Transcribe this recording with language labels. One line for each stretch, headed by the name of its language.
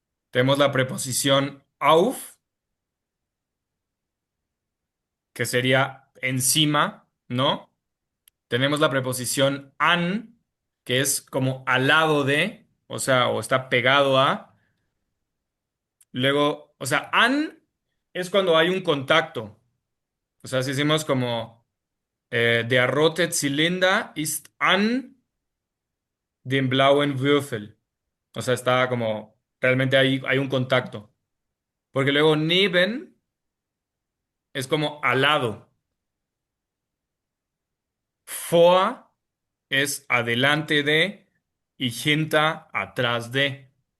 Spanish: Tenemos la preposición auf, que sería encima, ¿no? Tenemos la preposición an, que es como al lado de, o sea, o está pegado a. Luego, o sea, an es cuando hay un contacto. O sea, si decimos como
German: der rote Zylinder ist an dem blauen Würfel.
Spanish: O sea, está como, realmente hay un contacto. Porque luego neben es como al lado. Vor es adelante de y hinter atrás de.